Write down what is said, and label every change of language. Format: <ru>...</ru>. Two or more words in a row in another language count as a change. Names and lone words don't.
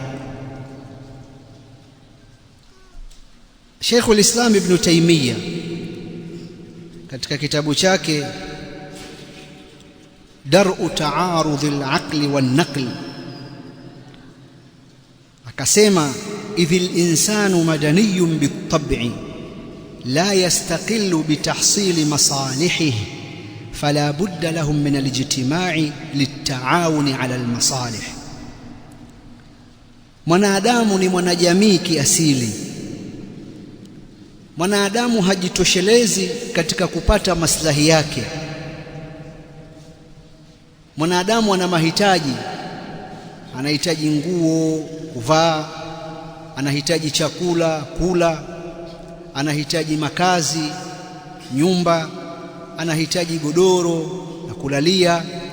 <sw>Sheikhul Islam Ibn Taymiyyah katika kitabu chake Dar'u Ta'arudh al-Aqli wan-Naql akasema,</sw> <ar>إذ الإنسان مدني بالطبع لا يستقل بتحصيل مصالحه فلا بد لهم من الاجتماع للتعاون على المصالح.</ar> <sw>Mwanadamu ni mwanajamii kiasili. Mwanadamu hajitoshelezi katika kupata maslahi yake. Mwanadamu ana mahitaji, anahitaji nguo kuvaa, anahitaji chakula kula, anahitaji makazi, nyumba, anahitaji godoro na kulalia.</sw>